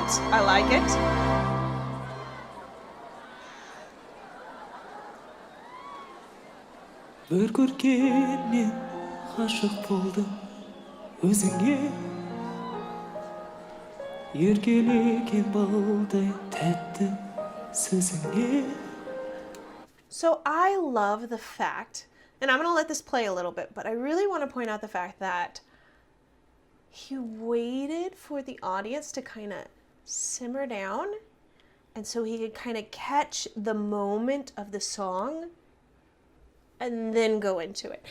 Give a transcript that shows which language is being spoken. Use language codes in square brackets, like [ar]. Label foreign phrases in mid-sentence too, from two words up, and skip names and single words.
[en] I like it. [kk] Bir көргеннен ғашық болдым өзіңе еркелеген балдай тәтті сөзіңе. [en] So I love the fact, and I'm going to let this play a little bit, but I really want to point out the fact that he waited for the audience to kind of simmer down, and so he could kind of catch the moment of the song and then go into it.